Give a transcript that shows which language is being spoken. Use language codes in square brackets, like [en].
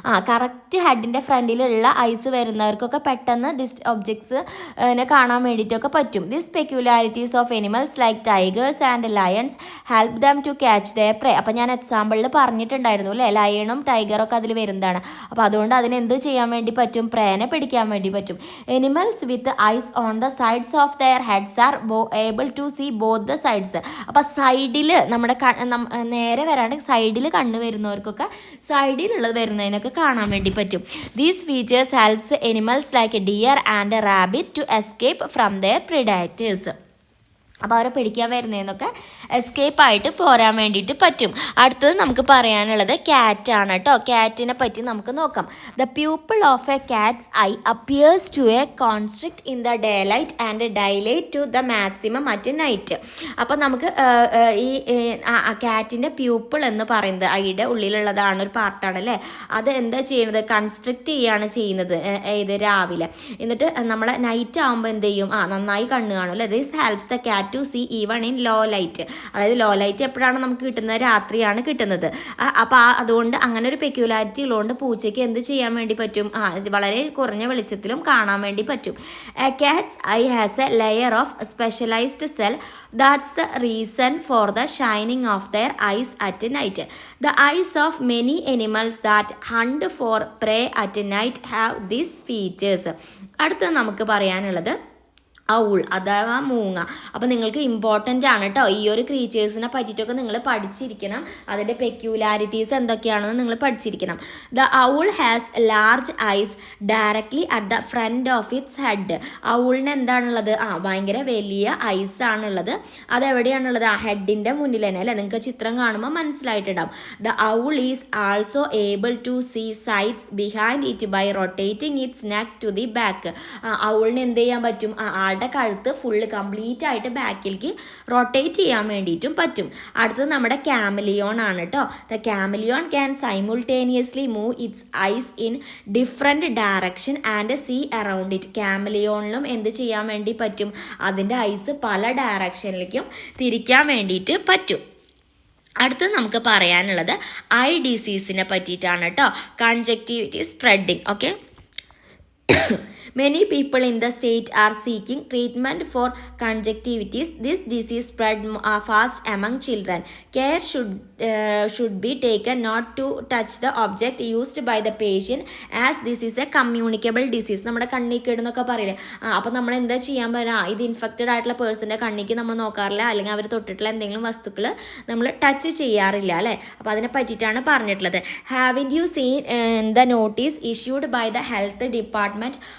[ml] Correct ഹെഡിൻ്റെ ഫ്രണ്ടിലുള്ള ice വരുന്നവർക്കൊക്കെ പെട്ടെന്ന് ഒബ്ജക്ട്സിനെ കാണാൻ വേണ്ടിയിട്ടൊക്കെ പറ്റും. [en] This peculiarities of animals like tigers and lions help them to catch their prey. [ml] അപ്പോൾ ഞാൻ എക്സാമ്പിളിൽ പറഞ്ഞിട്ടുണ്ടായിരുന്നു അല്ലേ, ലയണും ടൈഗറൊക്കെ അതിൽ വരുന്നതാണ്. അപ്പോൾ അതുകൊണ്ട് അതിനെന്ത് ചെയ്യാൻ വേണ്ടി പറ്റും? പ്രേനെ പിടിക്കാൻ വേണ്ടി പറ്റും. [en] Animals with eyes on the sides of their heads are able to see both the sides. [ml] അപ്പോൾ സൈഡിൽ നമ്മുടെ നേരെ വരാണ്ട് സൈഡിൽ കണ്ണ് വരുന്നവർക്കൊക്കെ സൈഡിലുള്ളത് വരുന്നതിനൊക്കെ കാണാൻ വേണ്ടി പറ്റും. [en] These features helps animals like deer and rabbit to escape from their predators. [ml] അപ്പോൾ അവരെ പിടിക്കാൻ വരുന്നതെന്നൊക്കെ എസ്കേപ്പ് ആയിട്ട് പോരാൻ വേണ്ടിയിട്ട് പറ്റും. അടുത്തത് നമുക്ക് പറയാനുള്ളത് ക്യാറ്റാണ് കേട്ടോ. ക്യാറ്റിനെ പറ്റി നമുക്ക് നോക്കാം. [en] The pupil of a cat's eye appears to a constrict in the day light and dilate to the maximum at night. [ml] അപ്പോൾ നമുക്ക് ഈ ക്യാറ്റിൻ്റെ പ്യൂപ്പിൾ എന്ന് പറയുന്നത് ഐയുടെ ഉള്ളിലുള്ളതാണ്, ഒരു പാർട്ടാണ് അല്ലേ. അത് എന്താ ചെയ്യുന്നത്? കൺസ്ട്രിക്റ്റ് ചെയ്യുകയാണ് ചെയ്യുന്നത് ഇത് രാവിലെ. എന്നിട്ട് നമ്മളെ നൈറ്റ് ആകുമ്പോൾ എന്ത് ചെയ്യും? നന്നായി കണ്ണ് കാണും അല്ലേ. [en] This helps the cat that to see even in low light. [ml] അതായത് ലോ ലൈറ്റ് എപ്പോഴാണ് നമുക്ക് കിട്ടുന്നത്? രാത്രിയാണ് കിട്ടുന്നത്. അപ്പോൾ അതുകൊണ്ട് അങ്ങനെ ഒരു പെക്യുലാരിറ്റി ഉള്ളതുകൊണ്ട് പൂച്ചയ്ക്ക് എന്ത് ചെയ്യാൻ വേണ്ടി പറ്റും? വളരെ കുറഞ്ഞ വെളിച്ചത്തിലും കാണാൻ വേണ്ടി പറ്റും. [en] Cat's eye has a layer of specialised cell. That's the reason for the shining of their eyes at night. The eyes of many animals that hunt for prey at night have these features. [ml] അടുത്ത നമുക്ക് പറയാനുള്ളത് owl അഥവാ മൂങ്ങ. അപ്പോൾ നിങ്ങൾക്ക് important ആണ് കേട്ടോ, ഈ ഒരു ക്രീച്ചേഴ്സിനെ പറ്റിയിട്ടൊക്കെ നിങ്ങൾ പഠിച്ചിരിക്കണം. അതിൻ്റെ പെക്യുലാരിറ്റീസ് എന്തൊക്കെയാണെന്ന് നിങ്ങൾ പഠിച്ചിരിക്കണം. [en] The owl has large eyes directly at the front of its head. [ml] ഔളിന് എന്താണുള്ളത്? ഭയങ്കര വലിയ ഐസ് ആണുള്ളത്. അതെവിടെയാണുള്ളത്? ഹെഡിൻ്റെ മുന്നിൽ തന്നെ അല്ലേ? നിങ്ങൾക്ക് ചിത്രം കാണുമ്പോൾ മനസ്സിലായിട്ടുണ്ടാവും. [en] The owl is also able to see sights behind it by rotating its neck to the back. [ml] ഔളിന് എന്ത് ചെയ്യാൻ പറ്റും? കഴുത്ത് ഫുള്ള് കംപ്ലീറ്റ് ആയിട്ട് ബാക്കിലേക്ക് റൊട്ടേറ്റ് ചെയ്യാൻ വേണ്ടിയിട്ടും പറ്റും. അടുത്തത് നമ്മുടെ ക്യാമലിയോൺ ആണ് കേട്ടോ. [en] The chameleon can simultaneously move its eyes in different direction and see around it. [ml] ക്യാമലിയോണിലും എന്ത് ചെയ്യാൻ വേണ്ടി പറ്റും? അതിൻ്റെ ഐസ് പല ഡയറക്ഷനിലേക്കും തിരിക്കാൻ വേണ്ടിയിട്ട് പറ്റും. അടുത്തത് നമുക്ക് പറയാനുള്ളത് ഐ ഡിസീസിനെ പറ്റിയിട്ടാണ് കേട്ടോ. [en] Conjunctivitis spreading. Okay, many people in the state are seeking treatment for conjunctivitis. This disease spread fast among children. Care should be taken not to touch the object used by the patient as this is a communicable disease. [ml] നമ്മുടെ കണ്ണിക്കേട് എന്നൊക്കെ പറയില്ലേ? അപ്പോൾ നമ്മൾ എന്താ ചെയ്യാൻ പറ്റുക? ഇത് infected ആയിട്ടുള്ള പേഴ്സൻ്റെ കണ്ണിക്ക് നമ്മൾ നോക്കാറില്ല, അല്ലെങ്കിൽ അവർ തൊട്ടിട്ടുള്ള എന്തെങ്കിലും വസ്തുക്കൾ നമ്മൾ ടച്ച് ചെയ്യാറില്ല അല്ലേ? അപ്പോൾ അതിനെ പറ്റിയിട്ടാണ് പറഞ്ഞിട്ടുള്ളത്. [en] Having you seen the notice issued by the health department?